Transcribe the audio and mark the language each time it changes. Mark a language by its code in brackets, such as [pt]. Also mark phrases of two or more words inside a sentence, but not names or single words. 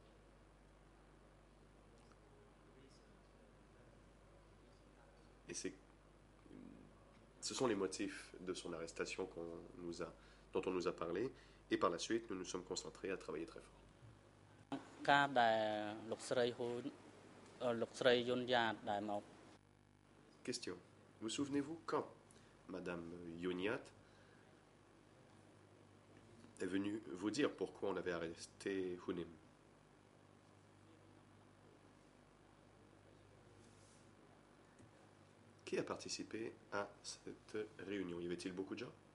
[fr] Et ce sont les motifs de son arrestation dont on nous a parlé. Et par la suite, nous nous sommes concentrés à travailler très fort. [km] ការដែលលោកស្រីហ៊ូលោកស្រីយុនយ៉ាតដែលមក [fr] Question. Vous souvenez-vous quand Madame Yoniat est venue vous dire pourquoi on avait arrêté Hunim? Qui a participé à cette réunion? Y avait-il beaucoup de gens?